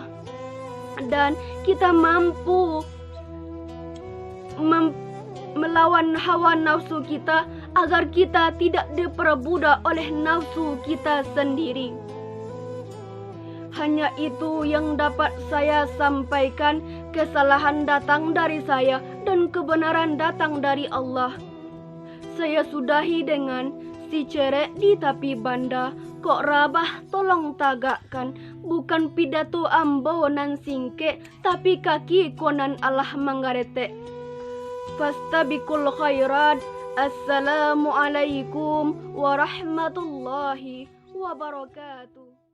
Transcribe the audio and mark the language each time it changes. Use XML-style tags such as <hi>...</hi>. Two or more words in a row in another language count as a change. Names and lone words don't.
<id>Dan kita mampu melawan hawa nafsu kita, agar kita tidak diperbudak oleh nafsu kita sendiri. Hanya itu yang dapat saya sampaikan. Kesalahan datang dari saya dan kebenaran datang dari Allah. Saya sudahi dengan si cerek di tepi banda.</id> <min>Kok rabah tolong tagakkan, bukan pidato ambo nan singke, tapi kaki konan Allah manggarete.</min> <ar>فاستبقوا الخيرات. السلام عليكم ورحمة الله وبركاته.</ar>